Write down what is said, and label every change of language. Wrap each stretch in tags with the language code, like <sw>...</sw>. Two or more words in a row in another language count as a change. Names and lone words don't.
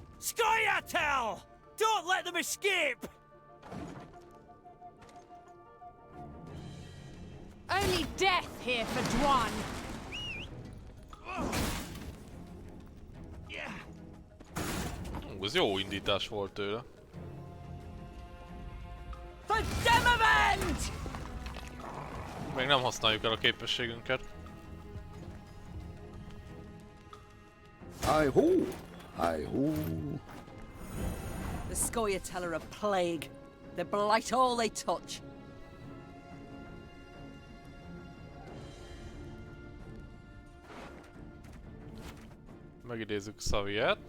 <en>Scoia'tel! Don't let them escape! Only death here for Dwan.</en> <hu>Ez jó indítás volt tőle.</hu> <en>For Demavent!</en> <hu>Még nem használjuk el a képességünket.</hu> <en>Hi-ho! Hi-ho! The Scoia'tel are a plague. They blight all they touch.</en> <hu>Megidézzük Szaviet.</hu>